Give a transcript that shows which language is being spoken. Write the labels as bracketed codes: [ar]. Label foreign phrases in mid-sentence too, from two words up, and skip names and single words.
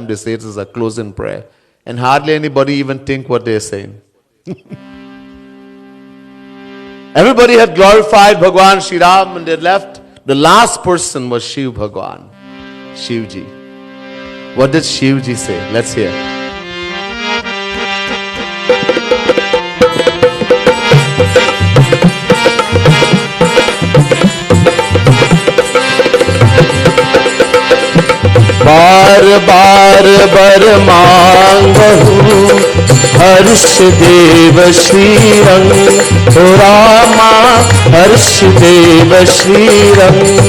[en] They say it is a closing prayer. And hardly anybody even think what they're saying. Everybody had glorified Bhagwan Shri Ram and they left. The last person was Shiv Bhagwan, Shivji. What did Shivji say? Let's hear. [awa] बार बार बर मांगहु हर्ष देव श्री रंग हो रामा हर्ष देव श्री रंग